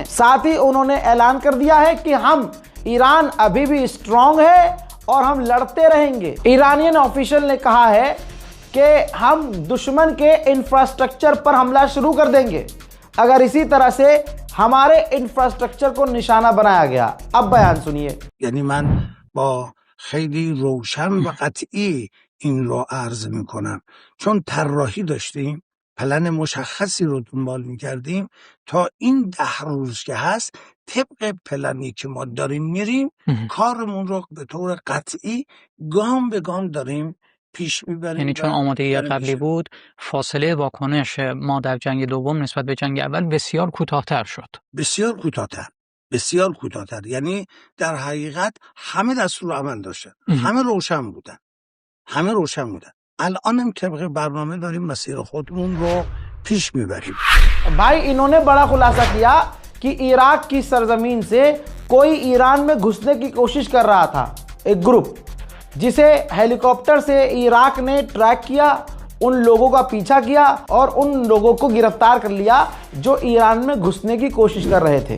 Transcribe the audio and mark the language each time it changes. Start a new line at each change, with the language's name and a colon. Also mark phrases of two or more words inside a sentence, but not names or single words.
Hindi: साथ ही उन्होंने ऐलान कर दिया है कि हम, ईरान अभी भी स्ट्रांग है और हम लड़ते रहेंगे।
English: Iranian official
Hindi: ने कहा है कि हम दुश्मन के इंफ्रास्ट्रक्चर पर हमला शुरू कर देंगे अगर इसी तरह से हमारे इंफ्रास्ट्रक्चर को निशाना बनाया गया। अब बयान सुनिए।
Persian: यानी من با خیلی روشن و قطعی این رو عرض میکنم، چون طراحی داشتیم، پلن مشخصی رو دنبال میکردیم تا این 10 روز که هست طبق پلنی که ما داریم میریم کارمون رو به طور قطعی گام به گام داریم پیش میبریم. یعنی چون آمادگی قبلی بود، فاصله واکنش ما در جنگ دوم نسبت به جنگ اول بسیار کوتاه‌تر شد. بسیار کوتاه‌تر. یعنی در حقیقت همه دستورالعمل داشتن، همه روشن بودن. الان هم طبق برنامه داریم مسیر خودمون رو پیش میبریم.
Hindi: भाई, इन्होंने बड़ा खुलासा किया कि इराक की सरजमीन से कोई ईरान में घुसने की कोशिश कर रहा था, एक ग्रुप जिसे हेलीकॉप्टर से इराक ने ट्रैक किया, उन लोगों का पीछा किया और उन लोगों को गिरफ्तार कर लिया जो ईरान में घुसने की कोशिश कर रहे थे।